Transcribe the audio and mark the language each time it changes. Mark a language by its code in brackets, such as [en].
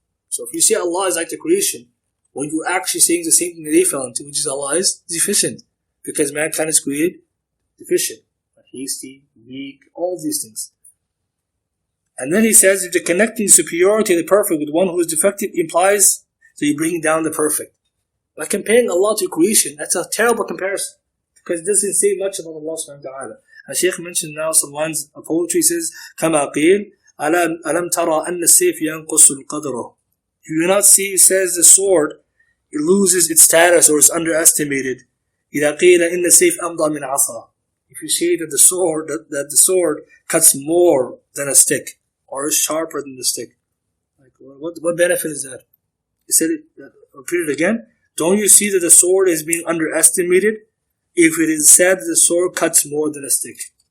[en] So if you say Allah is like the creation, when you're actually saying the same thing that they fell into, which is Allah is deficient, because mankind is created deficient, hasty, weak, all these things. And then he says if the connecting superiority of the perfect with one who is defective implies that you bring down the perfect By comparing Allah to creation, that's a terrible comparison. Because it doesn't say much about Allah subhanahu wa ta'ala. And Shaykh mentioned now some lines of poetry. Says, [ar] كَمَا قِيلْ أَلَمْ تَرَى أَنَّ السَّيْفِ يَنْقُصُ الْقَدْرَ. [en] You do not see, says the sword, it loses its status or is underestimated. [ar] إِذَا قِيلَ إِنَّ السَّيْفِ أَمْضَى مِنْ عَصَى. [en] If you say that the sword cuts more than a stick, or is sharper than the stick. Like, what benefit is that? He said it, repeat it again. Don't you see that the sword is being underestimated if it is said that the sword cuts more than a stick?